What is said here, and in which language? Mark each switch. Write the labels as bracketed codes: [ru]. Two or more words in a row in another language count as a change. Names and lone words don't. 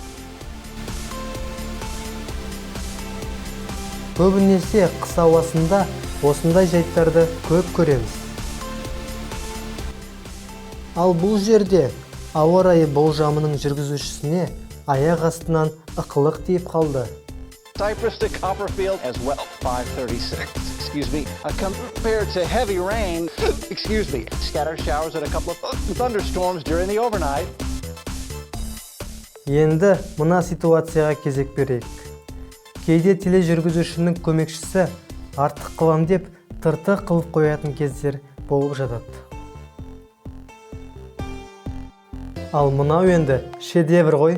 [kk] Көбінесе қыс ауасында осындай жайттарды көп көреміз. Ал бұл жерде ауа райы болжамының жүргізушісіне аяқ астынан ықылық тиіп қалды. [en] Cypress to Copperfield as well. 5:36. Excuse me. Compared to heavy rain. Excuse me. Scattered showers and a couple of thunderstorms during the overnight. [kk] Енді мына ситуацияға кезек берейік. Кейде тележүргізушінің көмекшісі артық қылам деп тыртық қылып қоятын кездер болып жатады. Ал мынау енді шедевр ғой.